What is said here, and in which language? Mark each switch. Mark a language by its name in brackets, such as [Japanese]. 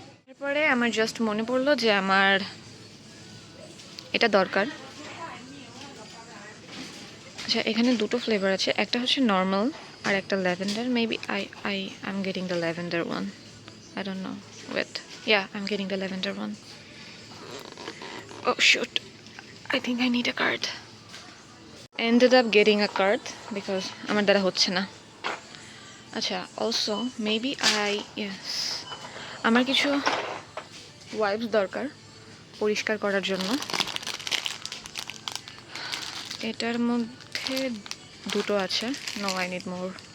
[Bangla] এরপরে আমার জাস্ট মনে পড়লো যে আমার এটা দরকার। আচ্ছা, এখানে 2টো ফ্লেভার আছে, একটা হচ্ছে নর্মাল আর একটা lavender. [English] Maybe I'm getting the lavender one. I don't know. Wait. Yeah, I'm getting the lavender one. Oh shoot. I think I need a card. Ended up getting a card because [Bangla] আমার দ্বারা হচ্ছে না। আচ্ছা, [English] also maybe yes. [Bangla] আমার কিছু wipes দরকার পরিষ্কার করার জন্য। এটার মধ্যে 2টো আছে। [English] No, I need more.